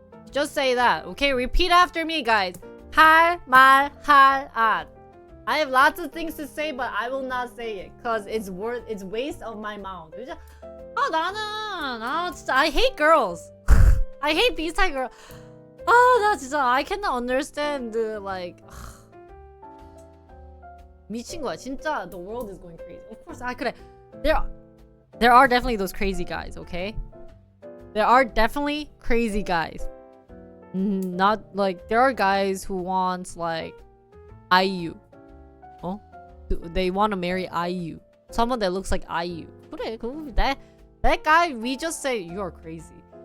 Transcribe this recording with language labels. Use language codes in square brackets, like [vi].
[en] Just say that. Okay, repeat after me, guys. [ko] 할 말 하란. [en] I have lots of things to say, but I will not say it because it's waste of my mouth. I hate girls. I hate these type of girls. [ko] 나 진짜 [en] I cannot understand like [ko] 미친 거야 진짜. [en] The world is going crazy. Of course, [ko] 그래. [en] There are definitely those crazy guys, okay? There are definitely crazy guys. Not like there are guys who want like IU. They want to marry IU. Someone that looks like IU. [ko] 그래, [en] that guy, we just say you're crazy.